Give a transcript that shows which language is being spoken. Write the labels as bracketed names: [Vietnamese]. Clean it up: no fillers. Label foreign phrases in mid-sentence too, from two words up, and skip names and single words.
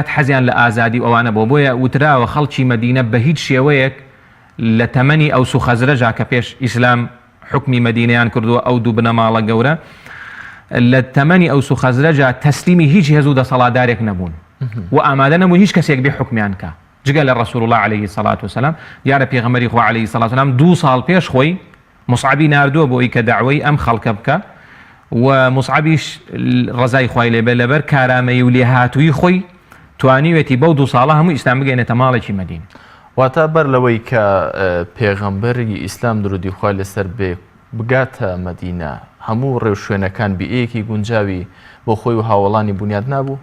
[Central Kurdish] حەزیان لە ئازادی ئەوانە بۆیە وتراوە خەڵکی مەدینە بە هیچ شێوەیەک لە تەمەنی ئەوس و خەزرەجا کە پێش ئیسلام حکمی مەدینەیان کردووە ئەو دوو بنەماڵە گەورە لە تەمەنی ئەوس و خەزرەجا تەسلیمی هیچ هێز و دەسەڵاتدارێک نەبوون و ئامادە نەبوون هیچ کەسێک بێ حکمیان کە جگە لە ڕەسوول [Arabic] الله عليه الصلاة والسلام [Central Kurdish] دیارە پێغەمبەری خوا [Arabic] عليه الصلاة والسلام [Central Kurdish] 2 ساڵ پێش خۆی مصعبی ناردووە بۆ ئەوەی کە داعوەی ئەم خەڵکە بکە و مصعبیش ڕزای خوای لێبێ لەبەر کارامەی و لێهاتووی خۆی توانیوێتی بەو 2 ساڵە هەموو ئیسلام بگەێنێتە ماڵێکی مەدینە واتە بەر لەوەی کە پێغەمبەری ئیسلام درودی خوای لەسەر بێ بگاتە مەدینە هەموو ڕێو شوێنەکان بێیەکی گونجاوی بۆ خۆی و هاوڵانی بنیاد نابوو